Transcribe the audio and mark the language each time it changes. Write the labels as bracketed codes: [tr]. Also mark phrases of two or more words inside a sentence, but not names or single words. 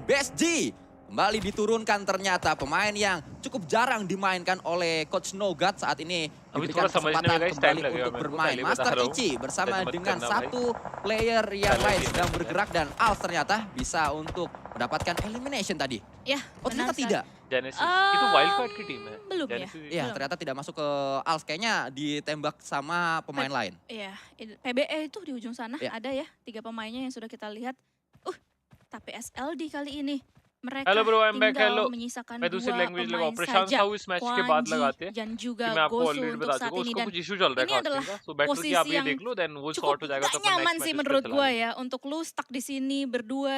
[id] Best G kembali diturunkan, ternyata pemain yang cukup jarang dimainkan oleh Coach Nogat saat ini diberikan kesempatan kembali untuk bermain. Master Ichi bersama dengan satu player yang lain sedang bergerak, dan Alf ternyata bisa untuk mendapatkan elimination tadi. Ya, ternyata tidak. [hi] Genesis itu wildcard की टीम है. [id] Belum ya? Iya, ternyata tidak masuk ke Alf, kayaknya ditembak sama pemain lain. Iya, PBE itu di ujung sana ada ya 3 pemainnya yang sudah kita lihat. Tapi SLD kali ini mereka tinggal menyisakan 2 pemain saja. Kwanji dan juga Gosu untuk saat ini, dan ini adalah posisi yang cukup gak nyaman sih menurut gue ya, untuk lu stuck di sini berdua.